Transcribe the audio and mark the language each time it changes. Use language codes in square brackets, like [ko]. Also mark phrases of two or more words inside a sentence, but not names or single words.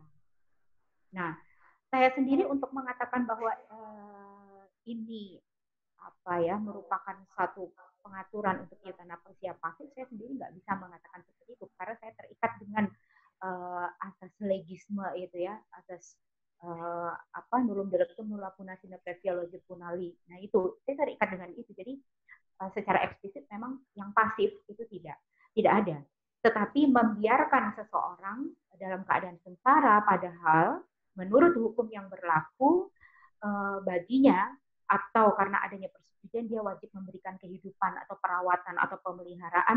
[id] Nah, saya sendiri untuk mengatakan bahwa ini merupakan satu pengaturan untuk eutanasia pasif, saya sendiri nggak bisa mengatakan seperti itu karena saya terikat dengan asas legisme itu ya, asas [la] nullum dilectum nulla puna sine previa loge punali. [id] Nah itu saya terikat dengan itu. Jadi secara eksplisit memang yang pasif itu tidak ada. Tetapi membiarkan seseorang dalam keadaan sengsara padahal menurut hukum yang berlaku baginya atau karena adanya persetujuan dia wajib memberikan kehidupan atau perawatan atau pemeliharaan.